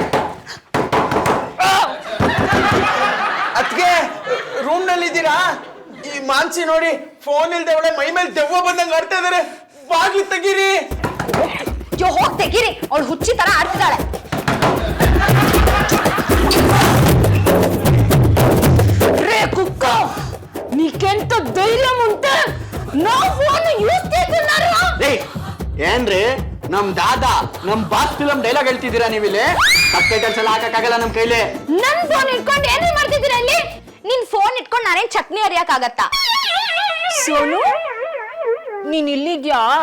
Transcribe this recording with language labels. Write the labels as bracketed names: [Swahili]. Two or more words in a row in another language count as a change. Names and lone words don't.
[Kannada] ಅದಕ್ಕೆ ರೂಮ್ ನಲ್ಲಿ ಇದ್ದೀರಾ? ಈ ಮಾನ್ಸಿ ನೋಡಿ ಫೋನ್ ಇಲ್ದೆ ಅವಳೆ ಮೈ ಮೇಲೆ ದೆವ್ವ ಬಂದಂಗೆ ಆಡ್ತಾ ಇದಾರೆ. ಬಾಗ್ಲು ತೆಗೀರಿ. ಹೋಗ್ ತೆಗೀರಿ, ಅವಳು ಹುಚ್ಚಿ ತರ ಆಡ್ತಿದ್ದಾಳೆ. [Telugu] రే కుక్క, నీకెంత ధైర్యం ఉంటే నా ఫోన్ యూస్ చేస్తున్నారు? [Kannada] ಏನ್ರಿ ನಮ್ ದಾದಾ ನಮ್ ಬಾಸ್ [English] film dialogue [Kannada] ಹೇಳ್ತಿದ್ದೀರಾ ನೀವಿಲ್ಲಿ? ಸಬ್ಟೈಟಲ್ಸ್ ಎಲ್ಲ ಹಾಕಕ್ಕಾಗಲ್ಲ ನಮ್ ಕೈಲಿ. ನನ್ ಫೋನ್ ಇಟ್ಕೊಂಡು ಏನೇ ಮಾಡ್ತಿದ್ದೀರಾ ಅಲ್ಲಿ? ನಿನ್ ಫೋನ್ ಇಟ್ಕೊಂಡು ನಾನೇನ್ ಚಟ್ನಿ ಅರಿಯಕ್ಕಾಗತ್ತಾ? ಸೋನು, ನೀನ್ ಇಲ್ಲಿದ್ಯಾ?